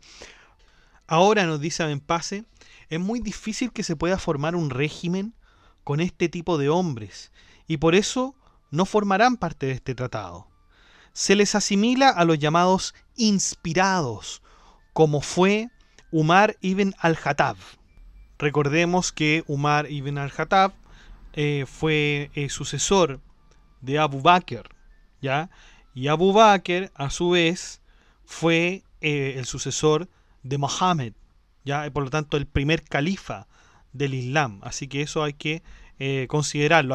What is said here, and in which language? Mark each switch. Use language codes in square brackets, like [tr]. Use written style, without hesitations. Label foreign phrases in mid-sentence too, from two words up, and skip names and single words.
[es] Ahora, nos dice Abenpase, es muy difícil que se pueda formar un régimen con este tipo de hombres, y por eso no formarán parte de este tratado. Se les asimila a los llamados inspirados, como fue Umar ibn al-Khattab. Recordemos que Umar ibn al-Khattab fue sucesor de Abu Bakr, ¿ya? Y Abu Bakr, a su vez, fue el sucesor de Mohammed, ¿ya? Y por lo tanto el primer califa del Islam. Así que eso hay que considerarlo.